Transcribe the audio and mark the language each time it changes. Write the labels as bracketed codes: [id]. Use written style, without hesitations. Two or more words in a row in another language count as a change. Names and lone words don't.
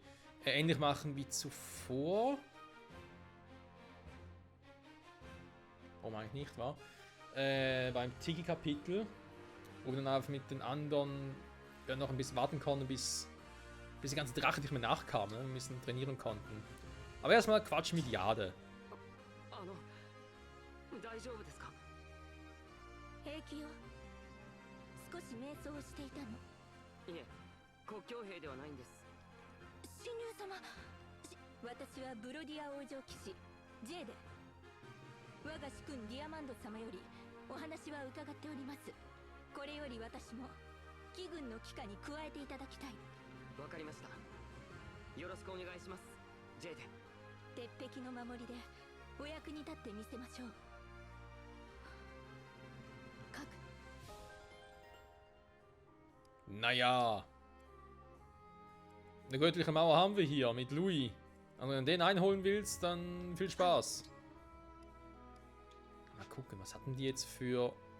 [de] Ähnlich machen wie zuvor. Warum eigentlich nicht, wa? Beim Tiki-Kapitel. Wo wir dann einfach mit den anderen ja, noch ein bisschen warten konnten, bis die ganzen Drachen nicht mehr nachkamen, ne? Wir ein bisschen trainieren konnten. Aber erstmal Quatsch mit Jade. [ja] 大丈夫ですか？平気よ。少し瞑想をしていたの。いえ、国境兵ではないんです。神竜様、私はブロディア王女騎士ジェーデ。我が主君ディアマンド様よりお話は伺っております。これより私も騎軍の騎下に加えていただきたい。わかりました。よろしくお願いします、ジェーデ。鉄壁の守りでお役に立ってみせましょう。 [de] Naja. Eine göttliche Mauer haben wir hier mit Louis. Und wenn du den einholen willst, dann viel Spaß. Mal gucken, was hatten die jetzt für...